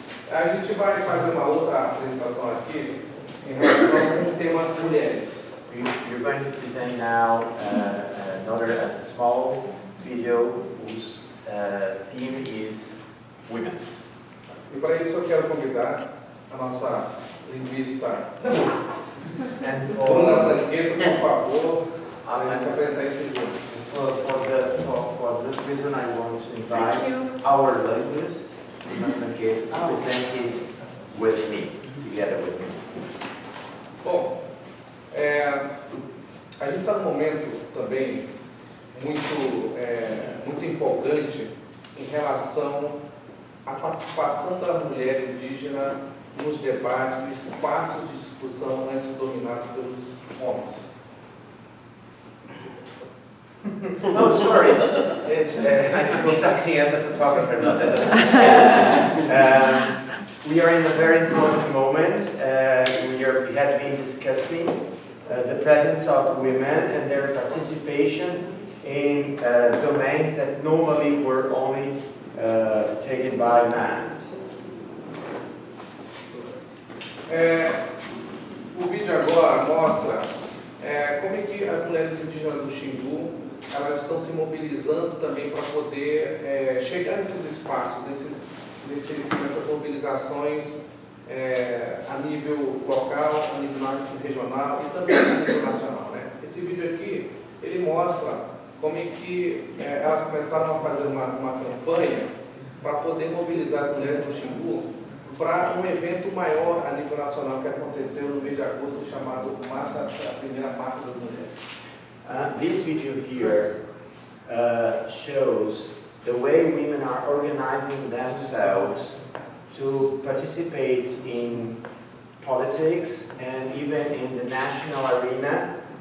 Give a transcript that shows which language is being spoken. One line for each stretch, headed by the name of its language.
Portuguese: A gente vai fazer uma outra apresentação aqui em relação ao tema mulheres.
English: You're going to present now another small video whose theme is women.
Portuguese: E para isso eu quero convidar a nossa linguista Bruna Franqueto, por favor, a gente apresentar esse vídeo.
English: For this reason, I want to invite our linguist, Lima Franqueto to present it with me, together with me.
Portuguese: Bom, a gente está num momento também muito empolgante em relação à participação da mulher indígena nos debates, nos espaços de discussão antes dominados pelos homens.
English: Oh, sorry. It's, I was acting as a photographer, not as a... we are in a very important moment. We have been discussing the presence of women and their participation in domains that normally were only taken by men.
Portuguese: O vídeo agora mostra como é que as mulheres indígenas do Xingu elas estão se mobilizando também para poder chegar nesses espaços, nessas mobilizações a nível local, a nível regional e também a nível nacional. Né? Esse vídeo aqui, ele mostra como é que elas começaram a fazer uma campanha para poder mobilizar as mulheres do Xingu para um evento maior a nível nacional que aconteceu no mês de agosto, chamado a primeira Marcha das Mulheres.
English: This video here shows the way women are organizing themselves to participate in politics and even in the national arena.